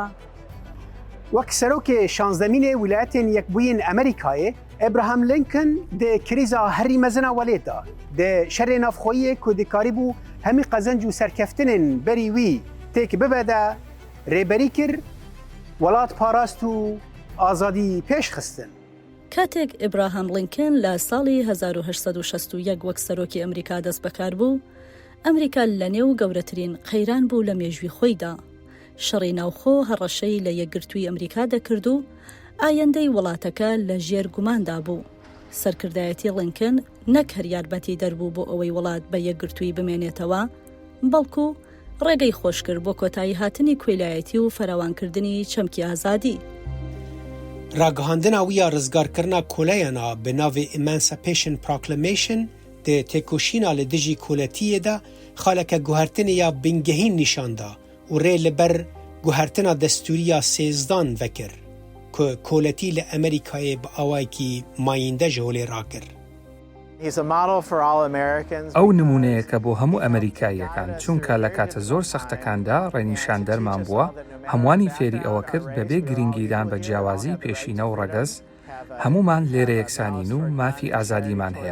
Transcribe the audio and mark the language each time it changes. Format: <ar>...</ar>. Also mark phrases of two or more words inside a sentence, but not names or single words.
<ku>وەک سەرۆکê şanzdemînê wilayetên yekbûyîn Amerîkayê, Abraham Lincoln dê krîza herî mezina welêt da. Dê şerê navxweyî ku dikarîbû hemî qezenc û serkeftinên berî wî têk bibe de rêberî kir, welat parast û azadî pêş xistin.</ku> <ckb>کاتێک ئیبراهام لینکن لە ساڵی 1861 وەک سەرۆکی ئەمریکا دەست بەکار بوو، ئەمریکا لە نێو گەورەترین قەیران بوو لە مێژووی خۆیدا. شەڕی ناوخۆ هەڕەشەی لە یەکگرتووی ئەمریکا دەکرد و ئایندەی وڵاتەکە لە ژێر گوماندا بوو. سەرکردایەتی لینکن نەک هەر یارمەتی دەربوو بۆ ئەوەی وڵات بە یەکگرتووی بمێنێتەوە، بەڵکو ڕێگەی خۆش کرد بۆ کۆتایی هاتنی کوێلایەتی و فەراوانکردنی چەمکی ئازادی.</ckb> <ku>راگەهاندنا وی یا ڕزگارکردنا کۆلەیەنا bi navê</ku> <en>Emancipation Proclamation</en> <ku>dê têkoşîna li dijî koletiyê de xaleke guhertinê ya bingehîn nîşanda û rê li ber guhertina destûriya sêzdan vekir ku koletî li Amerîkayê bi awayekî mayînde ji holê rakir.</ku> <ckb>ئەو نمونەیەکە بۆ هەموو ئەمریکاییەکان چونکە لە کاتە زۆر سەختەکاندا ڕێنیشان دەرمان بووە، هەمووانی فێری ئەوە کرد بەبێ گرنگیدان بە جیاوازی پێشینە و ڕەگەز، هەمومان لێرە یەکسانین و مافی ئازادیمان هەیە.</ckb>